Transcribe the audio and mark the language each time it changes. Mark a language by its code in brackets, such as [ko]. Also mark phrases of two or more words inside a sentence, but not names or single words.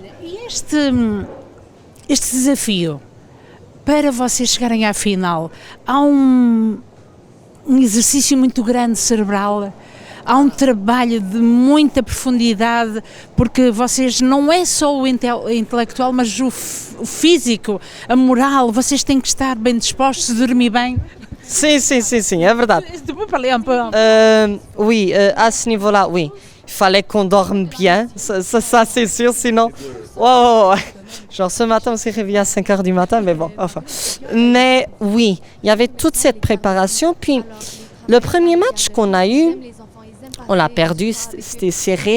[pt] E este desafio, para vocês chegarem à final, há um exercício muito grande cerebral, há um trabalho de muita profundidade, porque vocês não é só o intelectual, mas o físico, a moral, vocês têm que estar bem dispostos, dormir bem. Sim, é verdade. [fr] Tu peux parler un peu? Oui, à ce niveau-là, oui. Il fallait qu'on dorme bien, ça c'est sûr, sinon... Oh. Genre ce matin on s'est réveillé à 5h du matin, mais bon, enfin. Mais oui, il y avait toute cette préparation. Puis le premier match qu'on a eu, on l'a perdu, c'était serré.